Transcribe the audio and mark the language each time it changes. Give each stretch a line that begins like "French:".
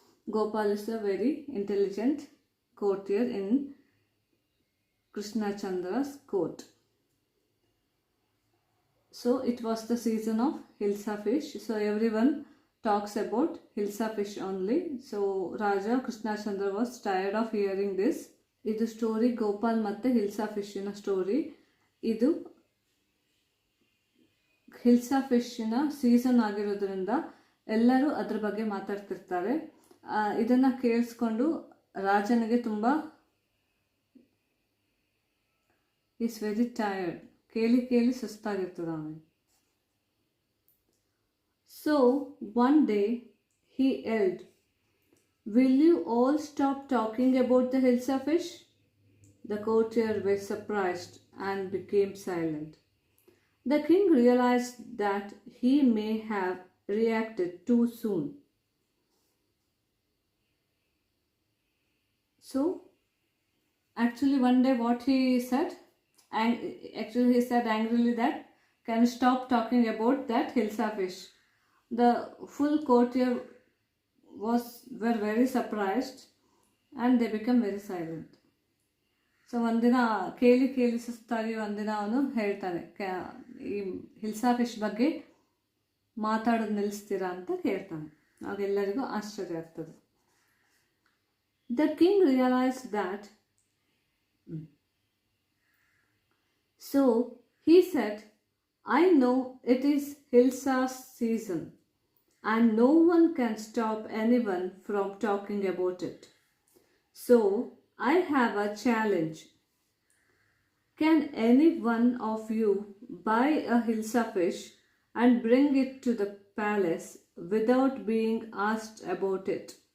English: Gopal is a very intelligent courtier in Krishnachandra's court. So it was the season of Hilsa fish. So everyone talks about Hilsa fish only. So Raja Krishnachandra was tired of hearing this.
Kannada: Idu story Gopal matte Hilsa fish ina story. Idu hilsa ಫಿಶ್ನ season ಆಗಿರೋದ್ರಿಂದ ಎಲ್ಲರೂ ಅದ್ರ ಬಗ್ಗೆ ಮಾತಾಡ್ತಿರ್ತಾರೆ. ಇದನ್ನು ಕೇಳಿಸ್ಕೊಂಡು ರಾಜನಿಗೆ ತುಂಬ
English: is very tired,
Kannada: ಕೇಳಿ ಸುಸ್ತಾಗಿರ್ತದೆ ಅವನಿಗೆ.
English: So one day he yelled, will you all stop talking about the hilsa fish? The courtier were surprised and became silent. The king realized that he may have reacted too soon. So, actually one day what he said, he said angrily that, can you stop talking about that Hilsa fish? The full courtier were very surprised and they become very silent.
Kannada: So ಒಂದಿನ ಕೇಳಿ ಸುಸ್ತಾಗಿ ಒಂದಿನ ಅವನು ಹೇಳ್ತಾನೆ, ಈ hilsa fish ಬಗ್ಗೆ ಮಾತಾಡೋದು ನಿಲ್ಲಿಸ್ತೀರಾ ಅಂತ ಕೇಳ್ತಾನೆ. ಆಗೆಲ್ಲರಿಗೂ ಆಶ್ಚರ್ಯ ಆಗ್ತದೆ.
English: The king realized that, so he said, I know it is hilsa's season and no one can stop anyone from talking about it. So I have a challenge. Can any one of you buy a Hilsa fish and bring it to the palace without being asked about it?